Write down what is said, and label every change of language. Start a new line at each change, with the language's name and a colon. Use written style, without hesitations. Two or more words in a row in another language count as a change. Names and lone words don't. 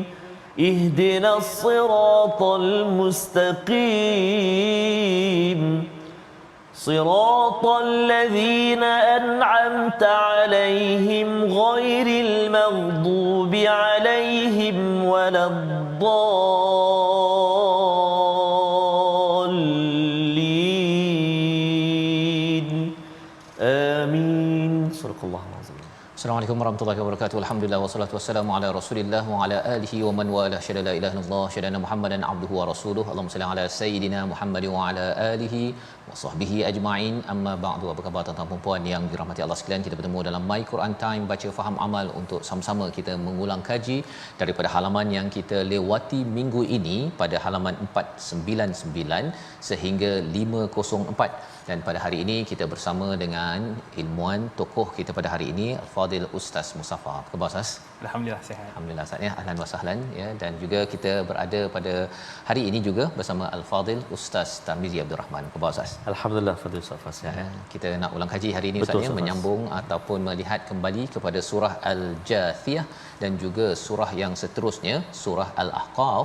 Arabic: اهدنا الصراط المستقيم صراط الذين أنعمت عليهم غير المغضوب عليهم ولا الضالين آمين صدق الله العظيم. السلام عليكم ورحمة الله وبركاته. الحمد لله والصلاة والسلام على رسول الله وعلى آله ومن والاه. أشهد أن لا إله إلا الله، أشهد أن محمدا عبده ورسوله. اللهم صل على سيدنا محمد وعلى آله وصحبه أجمعين. أما بعد.
Malay: Apa khabar tuan-tuan dan puan yang dirahmati Allah sekalian? Kita bertemu dalam My Quran Time, baca faham amal untuk sama-sama kita mengulang kaji daripada halaman yang kita lewati minggu ini pada halaman 499 sehingga 504. Dan pada hari ini kita bersama dengan ilmuwan tokoh kita pada hari ini Al-Fadil Ustaz Musaffar. Apa khabar Ustaz? Alhamdulillah sihat. Alhamdulillah Ustaz ya.
Arabic: أهلا وسهلا
Malay: ya, dan juga kita berada pada hari ini juga bersama Al-Fadil Ustaz Tarmizi Abdul Rahman. Apa khabar Ustaz? Alhamdulillah Fadil Ustaz. Ya, kita nak ulang kaji hari ini Ustaz ya, menyambung ataupun melihat kembali kepada surah Al-Jathiyah dan juga surah yang seterusnya, surah Al-Ahqaf.